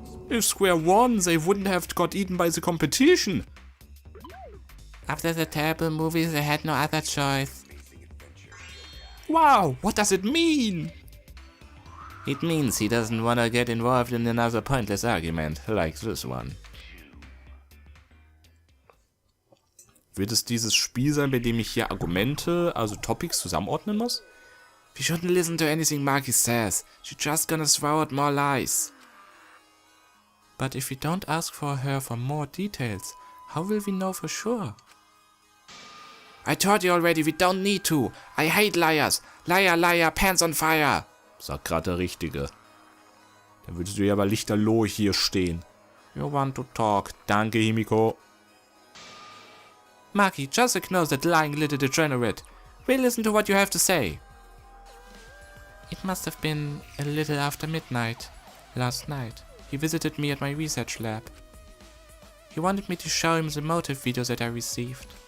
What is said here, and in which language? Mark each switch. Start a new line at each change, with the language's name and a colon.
English: If square one, they wouldn't have got eaten by the competition. After the terrible movie, they had no other choice. Wow, what does it mean? It means he doesn't want to get involved in another pointless argument, like this one.
German: Wird es dieses Spiel sein, bei dem ich hier Argumente, also Topics, zusammenordnen muss?
English: We shouldn't listen to anything Maki says. She's just gonna throw out more lies. But if we don't ask her for more details, how will we know for sure? I told you already, we don't need to. I hate liars. Liar, liar, pants on fire.
German: Sagt gerade der Richtige. Dann würdest du ja aber lichterloh hier stehen.
English: You want to talk.
German: Danke, Himiko.
English: Maki, just ignore that lying little degenerate. We'll listen to what you have to say. It must have been a little after midnight. Last night, he visited me at my research lab. He wanted me to show him the motive video that I received.